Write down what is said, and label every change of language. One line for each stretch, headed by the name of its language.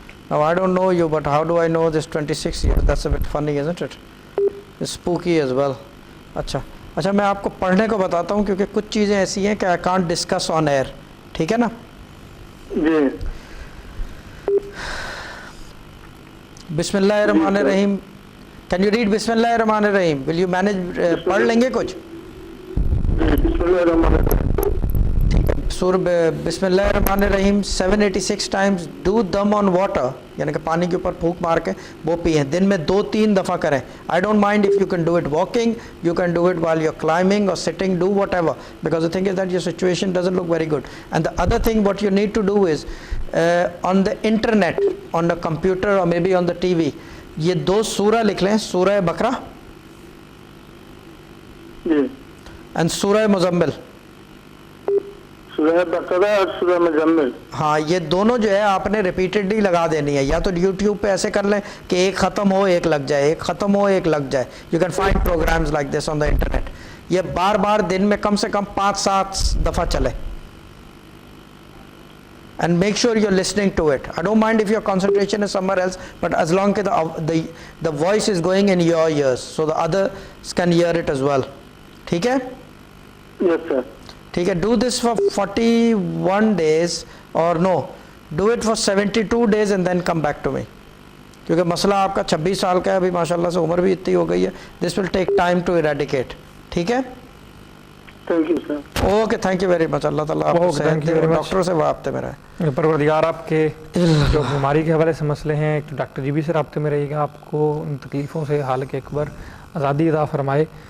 English: Now I don't know you, but how do I know this 26 years? That's a bit funny, isn't it? It's spooky as well.
Urdu: اچھا میں آپ کو پڑھنے کو بتاتا ہوں کیونکہ کچھ چیزیں ایسی ہیں کہ
English: I can't discuss on air.
Urdu: ٹھیک ہے نا؟ جی.
Arabic: بسم اللہ الرحمن الرحیم.
English: Can you read
Arabic: بسم اللہ الرحمن الرحیم?
English: Will you manage?
Urdu: پڑھ لیں گے کچھ؟
Arabic: بسم اللہ الرحمن الرحیم.
Urdu: سورہ
Arabic: بسم اللہ الرحمن الرحیم
English: 786 times do them on water,
Urdu: یعنی کہ پانی کے اوپر پھونک مار کے وہ پئیں. دن میں 2-3 دفعہ کریں.
English: I don't mind if you can do it walking, you can do it while you're climbing or sitting, do whatever, because the thing is that your situation doesn't look very good. And the other thing what you need to do is on the internet, on the computer or maybe on the TV,
Urdu: یہ 2 سورہ لکھ لیں,
English: سورہ بقرہ and سورہ مزمل.
Urdu: سورہ بقرہ اور سورہ مزمل. ہاں یہ دونوں جو ہے آپ نے ریپیٹڈلی لگا دینی ہے. یا تو یوٹیوب پہ ایسے کر لیں کہ ایک ختم ہو ایک لگ جائے, ایک ختم ہو ایک لگ جائے.
English: You can find programs like this on the internet.
Urdu: یہ بار بار دن میں کم سے کم 5-7 دفعہ چلے.
English: And make sure you're listening to it. I don't mind if your concentration is somewhere else, but as long as the voice is going in your ears, so the others can hear it as well.
Urdu: ٹھیک ہے؟
English: Yes, sir.
Urdu: ٹھیک ہے.
English: Do this for 41 days or no, do it for 72 days and then come back to me.
Urdu: کیونکہ مسئلہ آپ کا 26 سال کا ہے ابھی, ماشاء اللہ سے عمر بھی اتنی ہو گئی ہے.
English: This will take time to eradicate.
Urdu: ٹھیک ہے؟
English: Thank you, sir. Okay, thank you very much.
Urdu: اللہ تعالیٰ آپ کو صحت دے. ڈاکٹر سے رابطے میں رہے. پروردگار آپ کے جو بیماری کے حوالے سے مسئلے ہیں, تو ڈاکٹر جی بھی سے رابطے میں رہیے گا, آپ کو ان تکلیفوں سے حالک اکبر آزادی عطا فرمائے.